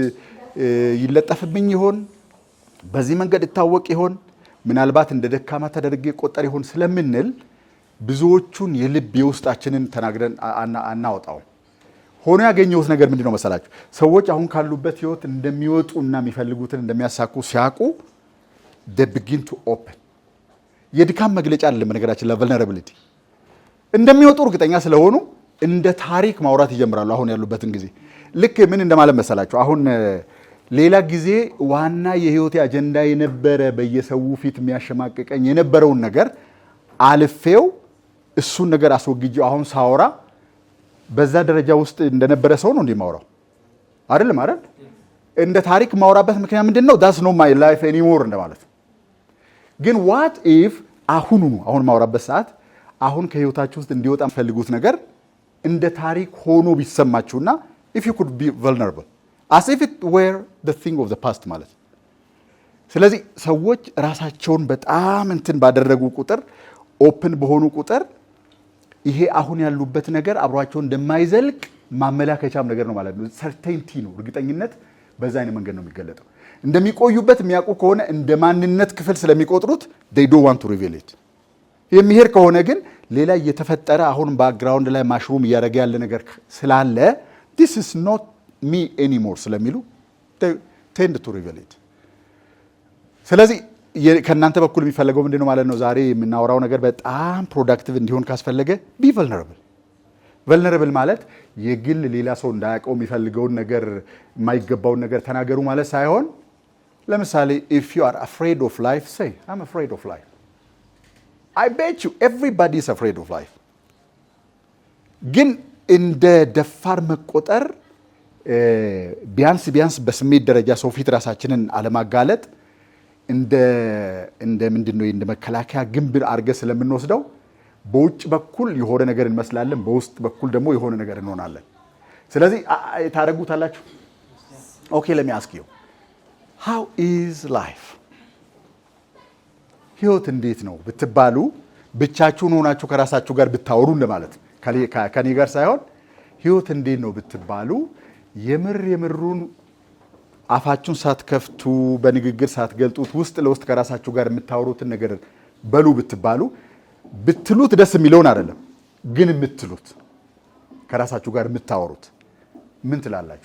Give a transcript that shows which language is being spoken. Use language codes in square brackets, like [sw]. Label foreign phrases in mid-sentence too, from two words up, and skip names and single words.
[am] ይለጠፍብኝ ይሆን በዚህ መንገድ ይታወቅ ይሆን ምናልባት እንደ ደካማ ተደርጌ ቆጠር ይሆን ስለምንል ብዙዎቹን የልብ የውስጣችንን ተናግረን አናወጣው ሆኖ ያገኘውት ነገር ምንድነው መሰላችሁ ሰዎች አሁን ካሉበት ህይወት እንደሚወጡና የሚፈልጉትን እንደሚያሳኩ ሲያቁ [en] they begin to open [am] የድካም መግለጫ አይደለም ነገራችን ለvulnerability እንደሚወጡ እርግጠኛ ስለሆኑ እንደ ታሪክ ማውራት ይጀምራሉ አሁን ያሉበትን ጊዜ ልክ ምን እንደማለት መሰላችሁ አሁን ሌላ ጊዜ ዋና የህይወት አጀንዳ የነበረ በየሰው ፊት የሚያሸማቅቀኝ የነበረውን ነገር አልፌው እሱን ነገር አስወግጄው አሁን ሳወራ በዛ ደረጃ ውስጥ እንደነበረ ሰው ነው እንደማወራው አይደለም አይደል እንደ ታሪክ ማውራበት ምክንያት ምንድነው [en] that's not my life anymore [am] እንደማለት ግን [en] what if [am] አሁን ማውራበት ሰዓት አሁን ከህይወታችሁ ውስጥ እንዲወጣ ፈልጉት ነገር እንደ ታሪክ ሆኖ ቢሰማችሁና [en] if you could be vulnerable as if it were the thing of the past [am] ማለት ስለዚህ ሰዎች ራሳቸውን በጣም እንትን ባደረጉ ቁጥር ኦፕን በሆኑ ቁጥር ይሄ አሁን ያሉበት ነገር አብሯቸው እንደማይዘልቅ ማመላከቻም ነገር ነው ማለት ነው ሰርቴንቲ ነው እርግጠኝነት በዛ አይነት መንገድ ነው የሚገለጠው እንደሚቆዩበት የሚያውቁ ከሆነ እንደ ማንነት ክፍል ስለሚቆጥሩት [en] they don't want to reveal it [am] የሚሄድ ከሆነ ግን ሌላ እየተፈጠረ አሁን ባክግራውንድ ላይ ማሽሩም እያደረገ ያለ ነገር ስላለ [en] this is not me anymore [am] ስለሚሉ [en] they tend to reveal it [am] ስለዚህ ከናንተ በኩል የሚፈልገው ምንድነው ማለት ነው ዛሬ የምናወራው ነገር በጣም ፕሮዳክቲቭ እንዲሆን ካስፈለገ [en] be vulnerable [am] ማለት የግል ሌላ ሰው እንዳያውቀው የሚፈልገውን ነገር የማይገባውን ነገር ተናገሩ ማለት ሳይሆን ለምሳሌ [en] if you are afraid of life say I'm afraid of life I bet you everybody is afraid of life [am] ግን እንደ ደፋር መቆጠር ቢያንስ በስሜት ደረጃ ሰው ፊት ራሳችንን አለማጋለጥ እንደ ምንድነው እንደ መከላከያ ግንብ አድርገን ስለምንወስደው በውጭ በኩል የሆነ ነገር እንመስላለን፣ በውስጥ በኩል ደግሞ የሆነ ነገር እንሆናለን። ስለዚህ ታደርጉታላችሁ። ኦኬ [en] let me ask you, how is life? [am] ህይወት እንዴት ነው ብትባሉ ብቻችሁን ሆናችሁ ከራሳችሁ ጋር ብታወሩ እንደማለት ከኔ ጋር ሳይሆን ህይወት እንዴት ነው ብትባሉ የምሩን አፋችሁን ሳትከፍቱ በንግግር ሳትገልጡት ውስጥ ለውስጥ ከራሳችሁ ጋር የምታወሩትን ነገር በሉ ብትባሉ ብትሉት ደስ የሚለውን አይደለም ግን የምትሉት ከራሳችሁ ጋር የምታወሩት ምን ትላላችሁ?